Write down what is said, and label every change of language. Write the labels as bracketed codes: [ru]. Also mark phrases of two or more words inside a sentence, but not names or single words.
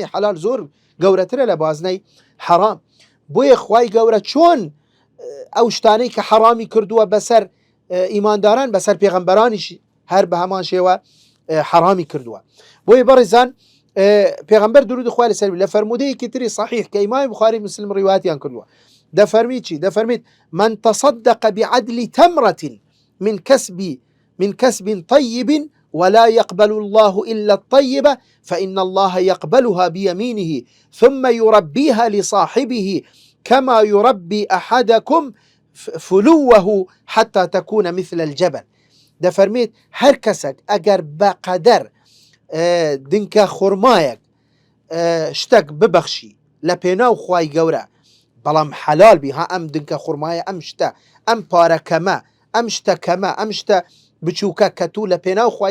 [ckb] حلال زۆر گەورەترە لە بازنەی حرام بۆیە خوای گەورە چۆن ئەو شتانەی کە حرامی کردووە بەسەر ئیمانداران بەسەر پێغەمبەرانیش هەر بە هەمان شێوە حرامی کردووە بۆیە بەڕێزان پێغەمبەر درود خوای لەسەر لە فەرمودەیەکی تری صحیح کە ئیمامی بوخاری مسلم ڕیواتیان کردووە دەفەرمی چی دەفەرمیت [ar] من تصدق بعدل تمرة من كسب طيب ولا يقبل الله إلا الطيبة فإن الله يقبلها بيمينه ثم يربيها لصاحبه كما يربي أحدكم فلوه حتى تكون مثل الجبل [ckb] دەفەرمێت هەر کەسێک ئەگەر بەقەدەر دنکە خورمایەک شتێک ببەخشی لە پێناو خوای گەورە بەڵام حەلال بی ها ئەم دنکە خورمایە ئەم شتە ئەم پارەکەمە ئەم شتەکەمە ئەم شتە بچووکە کە تو لە پێناو خوای